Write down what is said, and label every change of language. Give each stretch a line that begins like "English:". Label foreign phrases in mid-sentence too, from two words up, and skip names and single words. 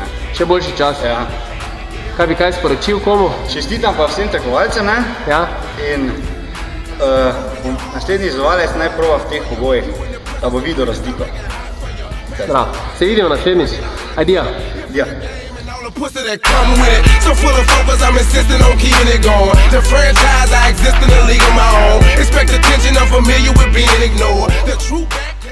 Slovenian: Še boljši čas? Ja. Kaj bi kaj sporočil komu? Čestitam pa vsem tekmovalcem, ne? Ja. In naslednji izvajalec naj prova v teh pogojih, da bo videl razliko. Bravo. Se vidimo naslednjič. Adija. Adija.
English: Pussy that come with it, so full of focus, I'm insisting on keeping it going. The franchise, I exist in a league of my own. Expect attention, I'm familiar with being ignored. The true